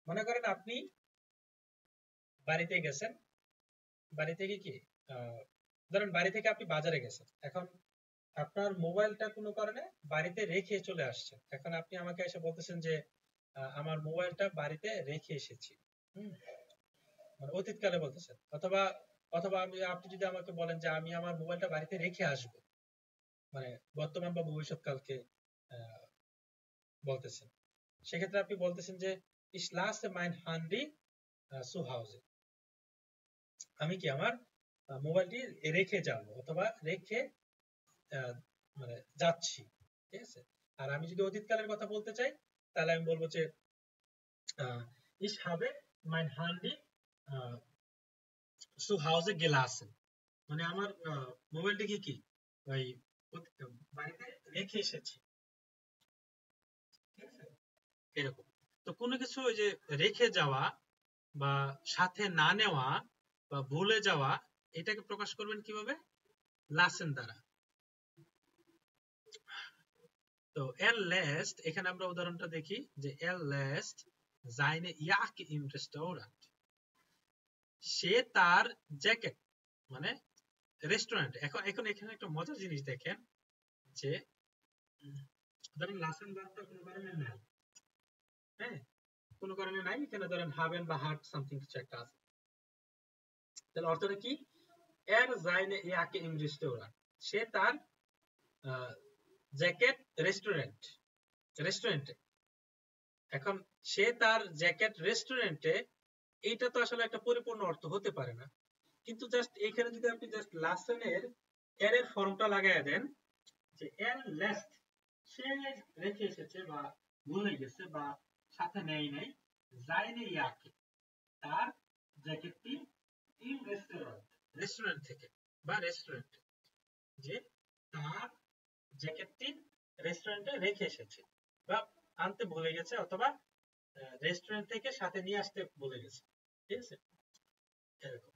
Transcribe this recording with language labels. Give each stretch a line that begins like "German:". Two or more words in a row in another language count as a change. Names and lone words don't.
Bangla: মনে করেন আপনি বাড়িতে গেছেন, বাড়ি থেকে কি ধরেন বাড়ি থেকে আপনি বাজারে গেছেন, এখন আপনার মোবাইলটা কোনো কারণে বাড়িতে রেখে চলে আসছে, এখন আপনি আমাকে এসে বলতেছেন যে আমার মোবাইলটা বাড়িতে রেখে এসেছি। হুম, মানে অতীতকালে বলতেছেন, অথবা অথবা আপনি যদি আমাকে বলেন যে আমি আমার মোবাইলটা বাড়িতে রেখে আসবো, মানে বর্তমান বা ভবিষ্যৎ কালকে আহ, বলতেছেন, সেক্ষেত্রে আপনি বলতেছেন যে
German: ich lasse mein Handy zu Hause,
Bangla: আমি কি আমার মোবাইলটি রেখে যাব অথবা রেখে আহ, মানে যাচ্ছি, ঠিক আছে। আর আমি যদি অতীতকালের কথা বলতে চাই তাহলে আমি বলবো যে
German: ich habe mein Handy zu Hause gelassen,
Bangla: মানে আমার মোবাইলটিকে কি ওই বাড়িতে রেখে এসেছি, ঠিক আছে, এরকম। তো কোনো কিছু ওই যে রেখে যাওয়া বা সাথে না নেওয়া বা ভুলে যাওয়া, এটাকে প্রকাশ করবেন কিভাবে? লাসেন দ্বারা। তো
German: er lässt,
Bangla: এখানে আমরা উদাহরণটা দেখি যে
German: er lässt seine Jacke im Restaurant,
Bangla: সে তার জ্যাকেট, মানে রেস্টুরেন্ট। এখন এখন এখানে একটা মজার জিনিস দেখেন যে ধরেন লাসেন ভার্বটা কোনো কারণে নাই, হ্যাঁ, কোনো কারণে নাই, এখানে ধরেন হাবেন বা হার্ট সামথিং কিছু একটা আছে, তাহলে অর্থটা কি?
German: er seine Jacke im Restaurant,
Bangla: সে তার জ্যাকেট রেস্টুরেন্টে। এখন সে তার জ্যাকেট রেস্টুরেন্টে, এইটা তো আসলে একটা পরিপূর্ণ অর্থ হতে পারে না, কিন্তু জাস্ট এখানে যদি আপনি জাস্ট লাসেনের এর এর ফর্মটা লাগায় দেন যে
German: er lässt,
Bangla: সে রেখে এসেছে বা ভুলে গেছে বা সাথে নেই নাই, যায়নি ইয়াকে, তার জ্যাকেটটি ইন রেস্টুরেন্ট থেকে বা রেস্টুরেন্টে, যে তার জ্যাকেটটি রেস্টুরেন্টে রেখে এসেছে বা আনতে ভুলে গেছে, অথবা রেস্টুরেন্ট থেকে সাথে নিয়ে আসতে ভুলে গেছে, ঠিক আছে, এরকম।